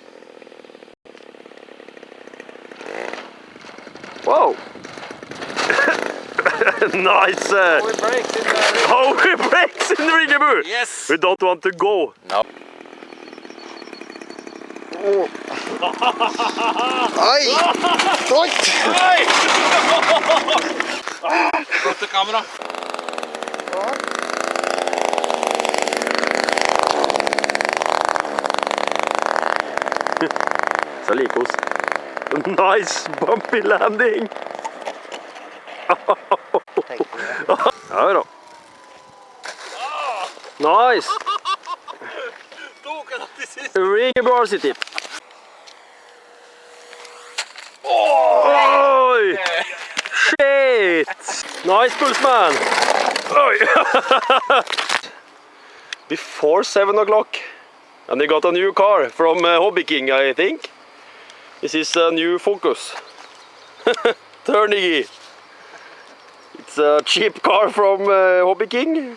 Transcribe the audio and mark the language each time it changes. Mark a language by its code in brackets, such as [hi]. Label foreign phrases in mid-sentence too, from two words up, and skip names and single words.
[en] Whoa. Nice. How we brakes in Ringeborg. Yes. We don't want to go. No. Ai! Oi! [no] Flotte kamera. Så like oss. [en] Nice bumpy landing. [no] Ja då. [en] Nice. Ringeborg RC tip. Oj! Shit! Nice pulseman. Oj! Before 7 o'clock. And they got a new car from Hobby King, I think. This is a new Focus. Turnigy. It's a cheap car from Hobby King.